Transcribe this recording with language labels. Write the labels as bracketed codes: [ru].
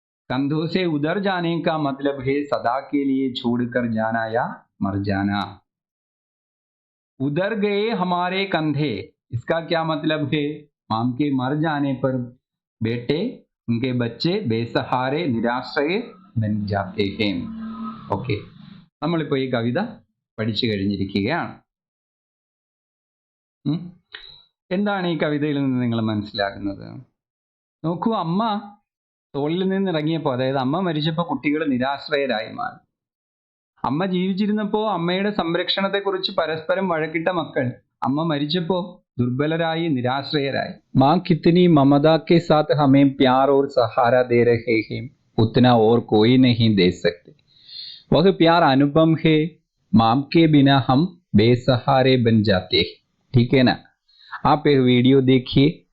[hi] कंधों से उधर जाने का मतलब है सदा के लिए छोड़कर जाना या मर जाना। उधर गए हमारे कंधे, इसका क्या मतलब है? माम के मर जाने पर बेटे, उनके बच्चे बेसहारे निराശ്രയ बन जाते हैं. [ml] ഓക്കെ, നമ്മളിപ്പോൾ ഈ കവിത പഠിച്ചു കഴിഞ്ഞിരിക്കുകയാണ്. എന്താണ് ഈ കവിതയിൽ നിന്ന് നിങ്ങൾ മനസ്സിലാക്കുന്നത്? നോക്കൂ, അമ്മ തോളിൽ നിന്ന് ഇറങ്ങിയപ്പോൾ, അതായത് അമ്മ മരിച്ചപ്പോൾ കുട്ടികൾ നിരാശ്രയരായി മാറി. അമ്മ ജീവിച്ചിരുന്നപ്പോൾ അമ്മയുടെ സംരക്ഷണത്തെക്കുറിച്ച് പരസ്പരം വഴക്കിട്ട മക്കൾ അമ്മ മരിച്ചപ്പോൾ दुर्बलराई निराश्रयराई. [hi] माँ कितनी ममता के साथ हमें प्यार और सहारा दे रहे हैं, उतना और कोई नहीं दे सकते. वह प्यार अनुपम है, माँ के बिना हम बेसहारे बन जाते हैं. ठीक है ना? आप यह वीडियो देखिए.